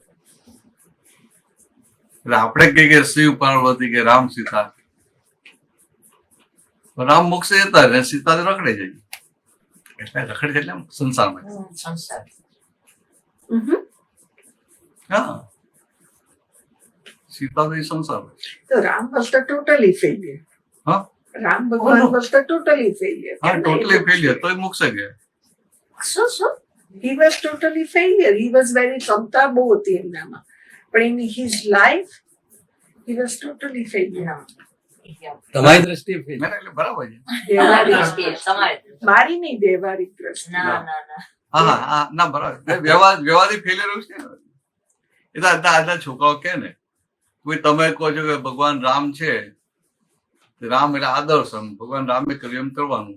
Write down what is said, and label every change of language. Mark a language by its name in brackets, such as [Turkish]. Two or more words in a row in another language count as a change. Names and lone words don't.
[Gujarati] એટલે આપણે કહીએ કે શિવ પાર્વતી કે રામ સીતા, રામ મોક્ષે જતા ને સીતા રખડે જાય. એટલે રખડે એટલે સંસારમાં. સંસાર હા, સીતા તો એ સંસાર. [English] તો રામ was the totally failure. [Gujarati] હા, [English] રામ ભગવાન was the totally failure. [Gujarati] હા, [English] totally failure [Gujarati] તોય મોક્ષે ગયા. શું? [English] He was totally failure. He was very [Gujarati] ક્ષમતા બહુ હતી એમનામાં, પણ [English] in his life he was totally failure. [Gujarati] તમારી દ્રષ્ટિએ fail. ના, એટલે બરાબર છે. વ્યવહારિક મારી નહીં, વ્યવહારિક દ્રષ્ટિ. હા, હા, ના, બરાબર. વ્યવહારિક ફેલિયર એવું છે. એ તો આજના છોકરાઓ કે ને, કોઈ તમે કહો છો કે ભગવાન રામ છે, રામ એટલે આદર્શ, ભગવાન રામે કર્યું એમ કરવાનું.